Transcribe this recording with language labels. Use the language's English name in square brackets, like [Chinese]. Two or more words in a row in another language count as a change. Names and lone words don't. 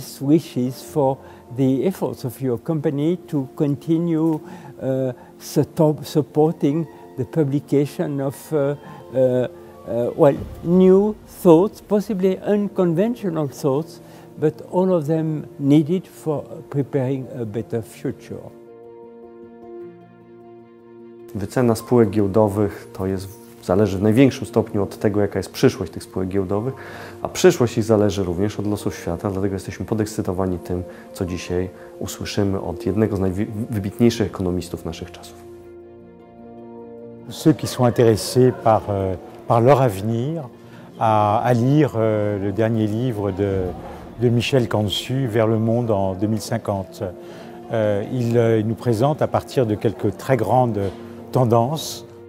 [English] wishes for the efforts of your company to continue supporting the publication of well, new thoughts, possibly unconventional thoughts, but all of them needed for preparing a better future. [Polish] Wycena spółek giełdowych zależy w największym stopniu od tego, jaka jest przyszłość tych spółek giełdowych, a przyszłość ich zależy również od losów świata, dlatego jesteśmy podekscytowani tym, co dzisiaj usłyszymy od jednego z najwybitniejszych ekonomistów naszych czasów. [French] Ceux qui sont intéressés par leur avenir à lire le dernier livre de Michel Cantu, Vers le monde en 2050. Il nous présente à partir de quelques très grandes tendances.